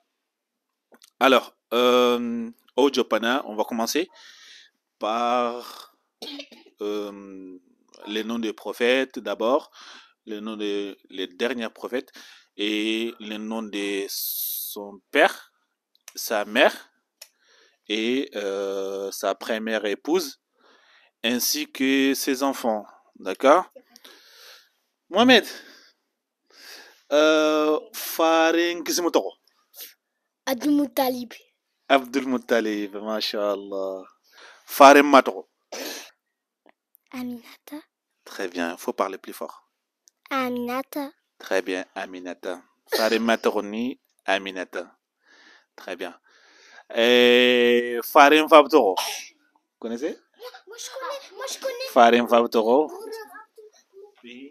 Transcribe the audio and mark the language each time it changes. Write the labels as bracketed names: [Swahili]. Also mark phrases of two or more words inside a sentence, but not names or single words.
[French] Alors, au Jopana, on va commencer par les noms des prophètes d'abord, les noms les derniers prophètes et les noms de son père, sa mère et sa première épouse, ainsi que ses enfants. D'accord? Mohamed, Farin Kisimoto. Abdul Muttalib. Abdul Muttalib, mashallah. Farin Mato. Aminata. Très bien, il faut parler plus fort. Aminata. Très bien, Aminata. Farin Matoroni, Aminata. Très bien. Et Farin Fabtoro. Vous connaissez? Moi je connais. Farin Fabtoro. Puis